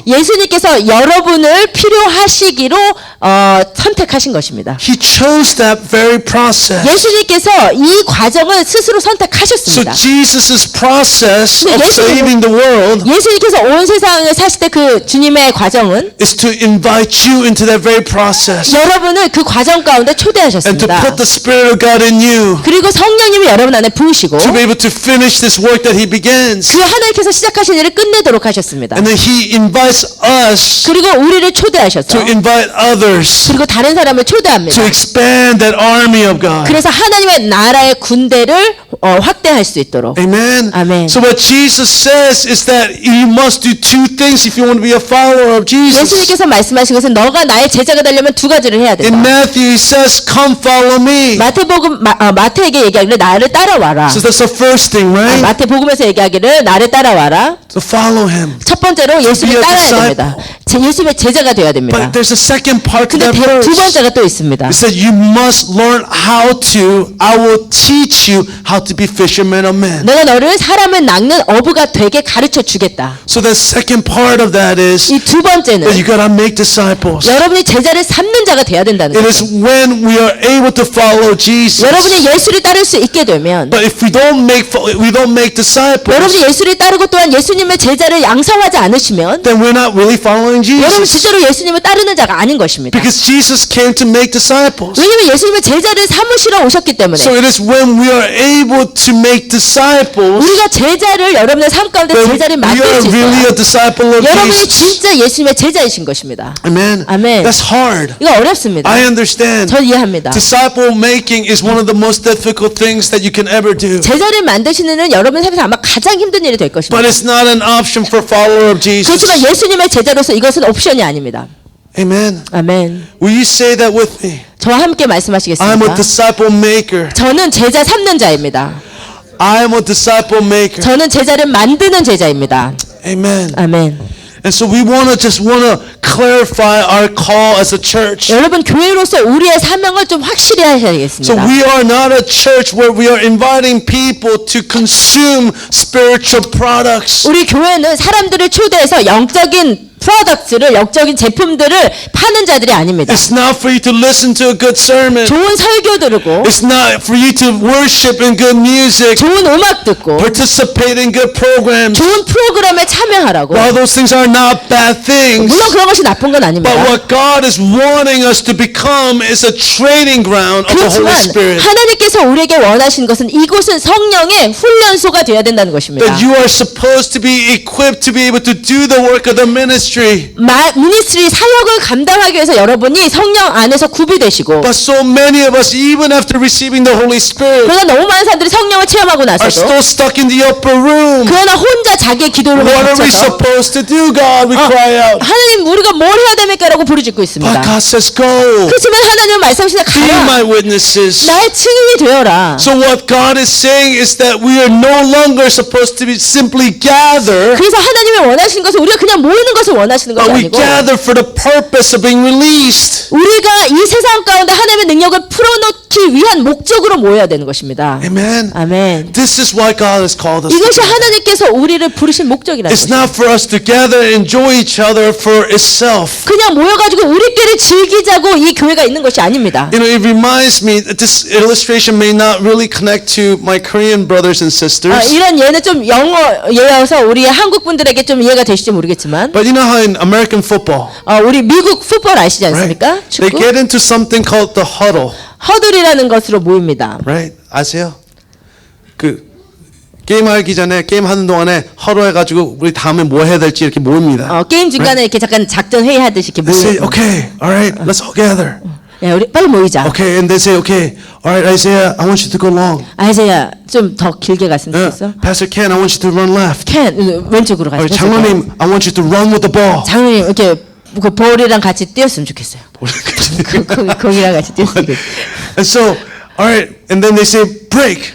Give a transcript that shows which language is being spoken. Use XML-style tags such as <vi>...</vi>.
<ko>예수님께서 여러분을 필요하시기로 선택하신 것입니다.</ko> <en>He chose that very process.</en> <ko>예수님께서 이 과정을 스스로</ko> <en>So</en> <ko>선택하셨습니다.</ko> <en>Jesus' process of</en> <ko>예수님은-</ko> <en>saving the world</en> <ko>예수님께서 온 세상을 사실 때 그 주님의 과정은</ko> <en>is to invite you into that very process</en> <ko>여러분을 그 과정 가운데</ko> <en>and to</en> <ko>초대하셨습니다.</ko> <en>put the Spirit of God in you</en> <ko>그리고 성령님이 여러분 안에 부으시고</ko> <en>to be able to finish this work that He begins.</en> <ko>그 하나님께서 시작하신 일을 끝내도록 하셨습니다.</ko> <en>And then He invites us</en> <ko>그리고 우리를 초대하셨어.</ko> <en>to invite others</en> <ko>그리고 다른 사람을</ko> <en>to</en> <ko>초대합니다.</ko> <en>expand that army of God.</en> <ko>그래서 하나님의 나라의 군대를 확대할 수 있도록.</ko> <en>Amen. Amen. So what Jesus says is that you must do two things if you want to be a follower of Jesus.</en> <ko>예수님께서 말씀하신 것은 너가 나의 제자가 되려면 두 가지를 해야</ko> <en>In</en> <ko>된다.</ko> <en>Matthew, He says, "Come, follow me."</en> <ko>마태에게 얘기하기를 나를 따라와라.</ko> <en>So that's the first thing, right?</en> <ko>마태복음에서 얘기하기를 나를 따라와라.</ko> <en>To follow Him.</en> <ko>첫 번째로</ko> <en>be</en> <ko>예수님을</ko> <en>a</en> <ko>따라야</ko> <en>disciple.</en> <ko>됩니다. 예수님의 제자가 되어야 됩니다.</ko> <en>But there's a second part to</en> <ko>근데</ko> <en>that</en> <ko>두</ko> <en>verse.</en> <ko>번째가 또 있습니다.</ko> <en>It said, "You must learn how to. I will teach you how to be fishermen of men."</en> <ko>내가 너를 사람을 낚는 어부가 되게 가르쳐 주겠다.</ko> <en>So the second part of that is</en> <ko>이 두 번째는</ko> <en>that you gotta make disciples.</en> <ko>여러분이 제자를 삼는 자가 돼야 된다는</ko> <en>It</en> <ko>거죠.</ko> <en>is when we are able to follow Jesus.</en> <ko>여러분이 예수를 따를 수 있게 되면</ko> <en>But if we don't make disciples,</en> <ko>여러분이 예수를 따르고 또한 예수님 예수님의 제자를 양성하지 않으시면</ko> <en>then we're not really following</en> <ko>여러분</ko> <en>Jesus.</en> <ko>진짜로 예수님을 따르는 자가 아닌 것입니다.</ko> <en>Because Jesus came to make disciples.</en> <ko>왜냐하면 예수님은 제자를 삼으시러 오셨기 때문에</ko> <en>So it is when we are able to make disciples</en> <ko>우리가 제자를 여러분의 삶 가운데</ko> <en>that</en> <ko>제자를</ko> <en>we</en> <ko>만들</ko> <en>are</en> <ko>수</ko> <en>really</en> <ko>있어요.</ko> <en>a disciple of</en> <ko>여러분이</ko> <en>Jesus.</en> <ko>진짜 예수님의 제자이신 것입니다.</ko> <en>Amen.</en> <ko>아멘.</ko> <en>That's hard.</en> <ko>이거 어렵습니다.</ko> <en>I understand.</en> <ko>전 이해합니다.</ko> <en>Disciple making is one of the most difficult things that you can ever do.</en> <ko>제자를 만드시는 일은 여러분의 삶에서 아마 가장 힘든 일이 될</ko> <en>But</en> <ko>것입니다.</ko> <en>it's not an option for follower of Jesus.</en> <ko>그렇지만 예수님의 제자로서 이것은 옵션이 아닙니다.</ko> <en>Amen.</en> <ko>아멘.</ko> <en>Will you say that with me?</en> <ko>저와 함께</ko> <en>I'm a</en> <ko>말씀하시겠습니다.</ko> <en>disciple maker.</en> <ko>저는 제자 삼는 자입니다.</ko> <en>I'm a disciple maker.</en> <ko>저는 제자를 만드는 제자입니다.</ko> <en>Amen.</en> <ko>아멘.</ko> <en>And so we want to clarify our call as a church.</en> <ko>여러분 교회로서 우리의 사명을 좀 확실히</ko> <en>So</en> <ko>하셔야겠습니다.</ko> <en>we are not a church where we are inviting people to consume spiritual products.</en> <ko>우리 교회는 사람들을 초대해서 영적인 프로덕트를 영적인 제품들을 파는 자들이 아닙니다.</ko> <en>It's not for you to listen to a good sermon.</en> <ko>좋은 설교 들고</ko> <en>It's not for you to worship in good music,</en> <ko>좋은 음악 듣고</ko> <en>participate in good programs.</en> <ko>좋은 프로그램에 참여하라고.</ko> <en>While those things are not bad things,</en> <ko>물론 그런 것이 나쁜 건 아닙니다.</ko> <en>what God is wanting us to become is a training ground of the Holy</en> <ko>그렇지만</ko> <en>Spirit.</en> <ko>하나님께서 우리에게 원하신 것은 이곳은 성령의 훈련소가 되어야 된다는 것입니다.</ko> <en>That you are supposed to be equipped to be able to do the work of the ministry.</en> <ko>미니스트리 사역을 감당하기 위해서 여러분이 성령 안에서 구비되시고</ko> <en>But so many of us, even after receiving the Holy Spirit,</en> <ko>그러나 너무 많은 사람들이 성령을 체험하고</ko> <en>are</en> <ko>나서도</ko> <en>still stuck in the upper room.</en> <ko>그러나 혼자 자기의 기도를</ko> <en>What are we</en> <ko>바쳐서</ko> <en>supposed to do, God? We cry out.</en> <ko>하나님 우리가 뭘 해야 됩니까? 라고 부르짖고</ko> <en>But</en> <ko>있습니다.</ko> <en>God says, go.</en> <ko>그렇지만 하나님은 말씀하시다</ko> <en>Be</en> <ko>가라.</ko> <en>my witnesses.</en> <ko>나의 증인이 되어라.</ko> <en>So what God is saying is that we are no longer supposed to be simply gather,</en> <ko>그래서 하나님이 원하시는 것은 우리가 그냥 모이는 것을 원하시는 것이</ko> <en>but we</en> <ko>아니고</ko> <en>gather for the purpose of being released.</en> <ko>우리가 이 세상 가운데 하나님의 능력을 풀어놓기 위한 목적으로 모여야 되는 것입니다.</ko> <en>Amen.</en> <ko>아멘.</ko> <en>This is why God has called us.</en> <ko>이것이 하나님께서 우리를 부르신 목적이라는</ko> <en>It's</en> <ko>것입니다.</ko> <en>not for us to gather and enjoy each other for itself.</en> <ko>그냥 모여가지고 우리끼리 즐기자고 이 교회가 있는 것이 아닙니다.</ko> <en>You know, it reminds me that this illustration may not really connect to my Korean brothers and sisters.</en> <ko>이런 예는 좀 영어 예여서 우리 한국 분들에게 좀 이해가 되실지 모르겠지만</ko> <en>But you know how in American football,</en> <ko>우리 미국 풋볼 아시지</ko> <en>right?</en> <ko>않습니까?</ko> <en>They</en> <ko>축구</ko> <en>get into something called the huddle,</en> <ko>허들이라는 것으로 모입니다.</ko> <en>right?</en> <ko>아세요? 그 게임하기 전에 게임하는 동안에 허러해가지고 우리 다음에 뭐 해야 될지 이렇게 모입니다. 게임 중간에 이렇게 잠깐 작전 회의 하듯이 이렇게</ko> <en>They say,</en> <ko>모여요.</ko> <en>okay, all right, let's all gather.</en> <ko>야, 우리 빨리 모이자.</ko> <en>Okay, and they say, okay, all right, Isaiah, I want you to go long.</en> <ko>아이세야 좀 더 길게 갔으면 좋겠어.</ko> <en>Pastor Ken, I want you to run left.</en> <ko>캔 왼쪽으로</ko> <en>All right,</en> <ko>가자.</ko> <en>장로님, I want you to run with the ball.</en> <ko>장로님 이렇게 그 볼이랑 같이 뛰었으면 좋겠어요. 거기랑 같이 뛰었으면 좋겠어요.</ko> <en>And so, all right, and then they say, break.</en>